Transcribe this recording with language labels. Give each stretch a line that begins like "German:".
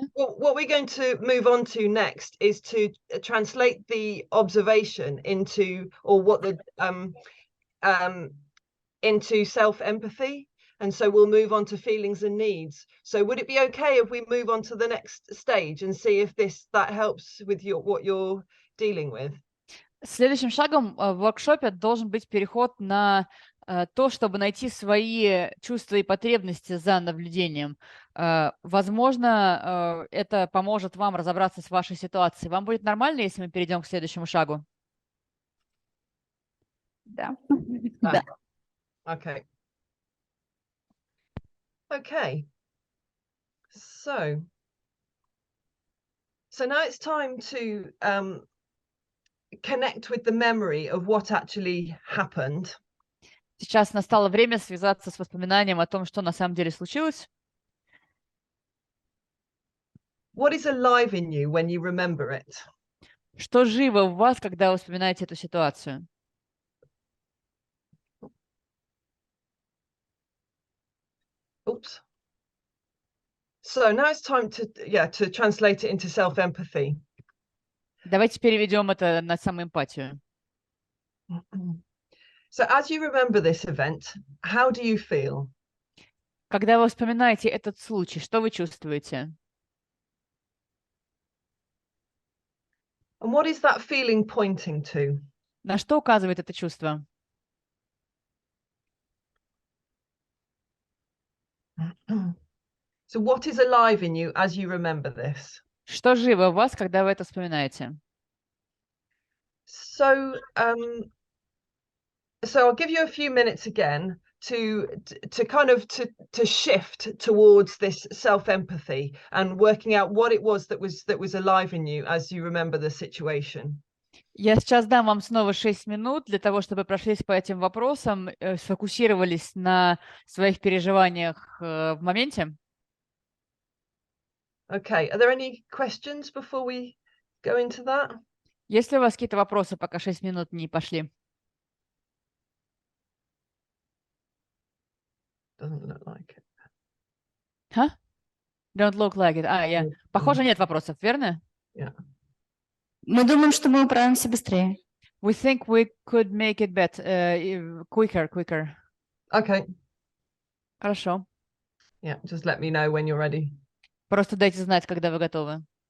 English: What we're going to move on to next is to translate the observation into, or what the into self-empathy. And so we'll move on to feelings and needs. So would it be okay if we move on to the next stage and see if that helps with what you're dealing with?
Russian: Следующим шагом в воркшопе должен быть переход на то, чтобы найти свои чувства и потребности за наблюдением. Возможно, это поможет вам разобраться с вашей ситуацией. Вам будет нормально, если мы перейдем к следующему шагу? Да. Да. Okay.
English: Okay. So now it's time to connect with the memory of what actually happened.
Russian: Сейчас настало время связаться с воспоминанием о том, что на самом деле случилось.
English: What is alive in you when you remember it?
Russian: Что живо в вас, когда вы вспоминаете эту ситуацию?
English: Oops. So now it's time to translate it into self-empathy.
Russian: Давайте переведем это на самоэмпатию.
English: So as you remember this event, how do you feel?
Russian: Когда вы вспоминаете этот случай, что вы чувствуете?
English: And what is that feeling pointing to?
Russian: На что указывает это чувство?
English: So what is alive in you as you remember this?
Russian: Что живо в вас, когда вы это вспоминаете?
English: So I'll give you a few minutes again to kind of to shift towards this self-empathy and working out what it was that was alive in you as you remember the situation.
Russian: Я сейчас дам вам снова 6 минут для того, чтобы прошлись по этим вопросам, сфокусировались на своих переживаниях в моменте.
English: Okay, are there any questions before we go into that?
Russian: Есть ли у вас какие-то вопросы, пока 6 минут не пошли?
English: Doesn't look like it. Huh? Don't look like it. Yeah.
Russian: Похоже, нет вопросов, верно?
English: Yeah.
Russian: Мы думаем, что мы управимся быстрее.
English: We think we could make it better, quicker. Okay.
Russian: Хорошо.
English: Yeah, just let me know when you're ready.
Russian: Просто дайте знать, когда вы готовы.